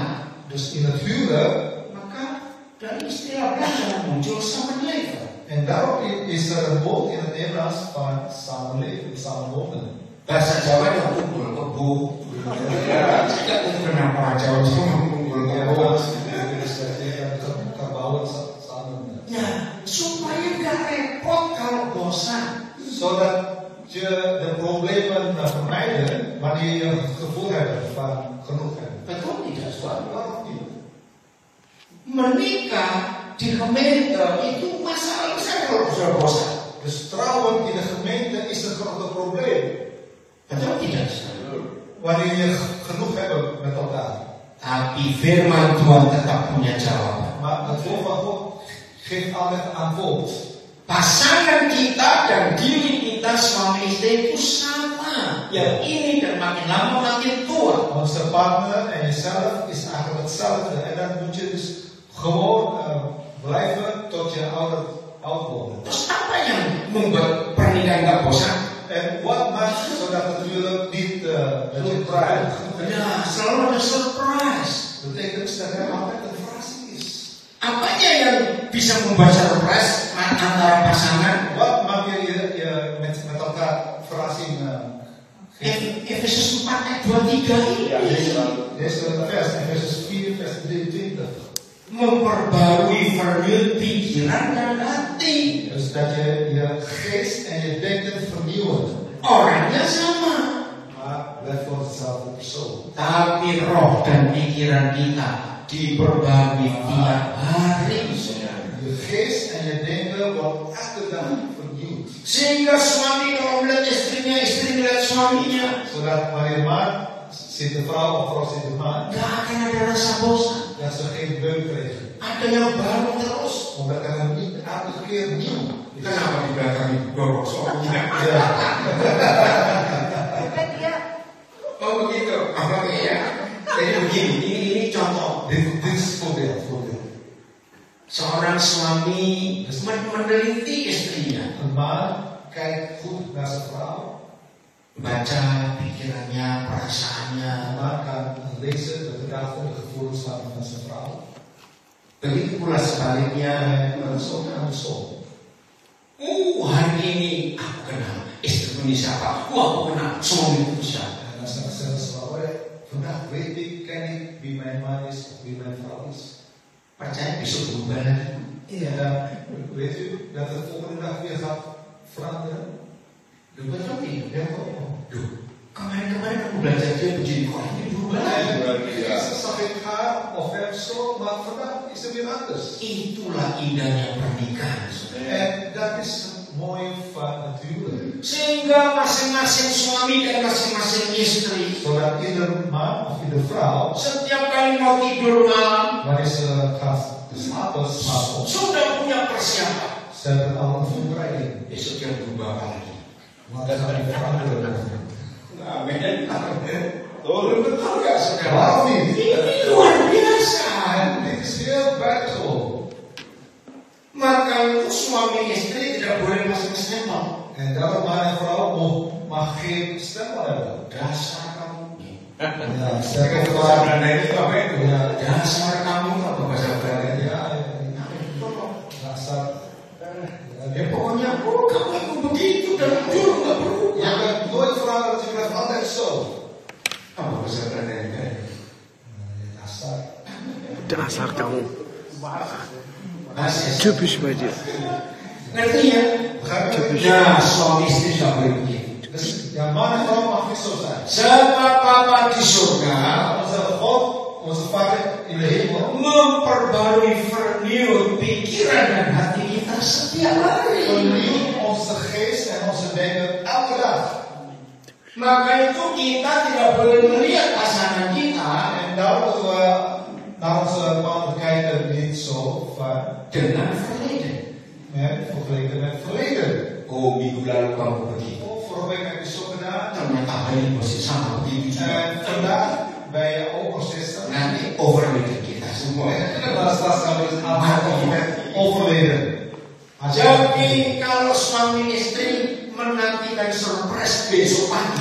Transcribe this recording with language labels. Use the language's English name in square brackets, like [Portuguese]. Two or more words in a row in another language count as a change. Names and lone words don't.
[Dutch] Dus in het huwelijk. [Indonesian] maka dari istilah belajar muncul samenleven. [Dutch] En daarom is er een woord in het Nederlands van samenleven, samenwonen. [Indonesian] Bahasa Jawa yang kumpul kebo. Tidak kenapa orang Jawa itu kumpul kebo. [Dutch] Dus dat je kan bouwen samen. [Indonesian] Nah, supaya nggak repot kalau bosan. [Dutch] Zodat je de problemen vermijden wanneer je het gevoel hebt van genoeg hebben. [Indonesian] Betul tidak, Soal? [Dutch] Waarom niet? [Indonesian] Menikah di gemeente itu masalah besar kalau sudah bosan. [Dutch] Dus trouwen in de gemeente is een groot probleem. [Indonesian] Betul tidak? [Dutch] Wanneer je genoeg hebt met elkaar. [Indonesian] Tapi firman Tuhan tetap punya jawaban. [Dutch] Maar het woord van God geeft altijd antwoord. [Indonesian] Pasangan kita dan diri kita suami istri itu sama. Yang ini dan makin lama makin tua. [Dutch] Onze partner en jezelf is eigenlijk hetzelfde. En dat moet je dus gewoon blijven tot je oud wordt. [Indonesian] Terus apa yang membuat pernikahan gak bosan? [Dutch] En wat maakt zodat het natuurlijk niet dat je draait? [Indonesian] Ya, selalu ada surprise. [Dutch] Dat betekent dat er altijd een verrassing is. [Indonesian] Apanya yang bisa membuat surprise antara pasangan? [Dutch] Wat maak je met elkaar verrassing [Indonesian] Efesus 4 ayat 23 ini. [Dutch] Deze vers, Efesus 4 vers 23. [Indonesian] Memperbarui vernieuwd pikiran dan hati. [Dutch] Dus dat je geest en je denken vernieuwen. [Indonesian] Orangnya sama, [Dutch] Maar blijf voor hetzelfde persoon. [Indonesian] tapi roh dan pikiran kita diperbarui tiap hari. [Dutch] Je geest en je denken wordt elke dag vernieuwd. [Indonesian] Sehingga suami kalau melihat istrinya, istri melihat suaminya, [Dutch] Zodat wanneer man ziet de vrouw of vrouw ziet de man, [Indonesian] gak akan ada rasa bosan. [Dutch] dat ze geen beuk kregen. [Indonesian] Ada yang baru terus. [Dutch] Omdat er niet elke keer nieuw is. [Indonesian] Kenapa di belakang itu dorong suaminya? [Dutch] Ja. [Indonesian] Oh begitu. Apa ya? Jadi begini, ini contoh. [Dutch] Dit is voorbeeld. [Indonesian] Seorang suami meneliti istrinya, [Dutch] Een man kijkt goed naar zijn vrouw. [Indonesian] baca pikirannya, perasaannya. [Dutch] Een man kan lezen de gedachten, de gevoelens van zijn vrouw. [Indonesian] Begitu pula sebaliknya. [Dutch] En andersom. [Indonesian] Hari ini aku kenal istriku ini siapa. Aku kenal suamiku siapa. [Dutch] En dan zeggen ze van, vandaag weet ik, ken ik wie mijn man is of wie mijn vrouw is. [Indonesian] Percaya besok berubah lagi. [Dutch] En dan weet u dat het volgende dag weer gaat veranderen. [Indonesian] Betul tidak? [Dutch] Ja, toch? [Indonesian] Duh, kemarin-kemarin dia begini, kok ini berubah lagi. [Dutch] Gisteren zag ik haar of hem zo, maar vandaag is het weer anders. [Indonesian] Itulah indahnya pernikahan. Saudara. [Dutch] En dat is het mooie van het huwelijk. [Indonesian] Sehingga masing-masing suami dan masing-masing istri, [Dutch] Zodat ieder man of ieder vrouw, [Indonesian] setiap kali mau tidur malam, [Dutch] wanneer ze gaat slapen, s'avonds, [Indonesian] sudah punya persiapan. [Dutch] ze hebben al een voorbereiding. [Indonesian] Besok yang berubah apa lagi? [Dutch] Wat gaat er veranderen? [Indonesian] Amin. Oh, betul gak saudara? [Dutch] Waarom niet? [Indonesian] Ini luar biasa. [Dutch] En dit is heel buitengewoon. [Indonesian] Maka itu suami istri tidak boleh masuk stempel. [Dutch] En daarom man en vrouw mag geen stempel hebben. [Indonesian] Dasar kamu. [Dutch] Ja, stempel van... [Indonesian] ini apa itu? [Dutch] Ja, [Indonesian] Dasar kamu apa bahasa Belanda? [Dutch] ja, dasar. [Indonesian] Ya pokoknya kamu itu begitu dan dulu nggak [Dutch] Je [Indonesian] berubah. [Dutch] bent nooit veranderd, je blijft altijd zo. [Indonesian] Apa bahasa Belanda? Dasar. Dasar kamu. Bahasa [German] Typisch bei dir. [Indonesian] ngerti ya? Nah, suami istri tidak boleh begitu. [Dutch] Dus ja, man en vrouw mag niet zo zijn. [Indonesian] Sebab Bapa di surga [Dutch] Onze God, onze Vader in de hemel, [Indonesian] memperbarui vernieuwd pikiran dan hati kita setiap hari. [Dutch] vernieuwt onze geest en onze denken elke dag. [Indonesian] Maka itu kita tidak boleh melihat pasangan kita [Dutch] En daarom moeten we naar onze partner kijken niet zo van, [Indonesian] dengan verleden. [Dutch] vergeleken met verleden. [Indonesian] Oh, minggu lalu kamu begitu. [Dutch] Oh, vorige week heb je zo gedaan. [Indonesian] Ternyata hari ini masih sama begitu juga. [Dutch] En vandaag ben je ook consistent. [Indonesian] Nanti overleden kita semua. [Dutch] Maar straks gaan we dus aanpakken met overleden. [Indonesian] Jadi kalau suami istri menantikan surprise besok pagi,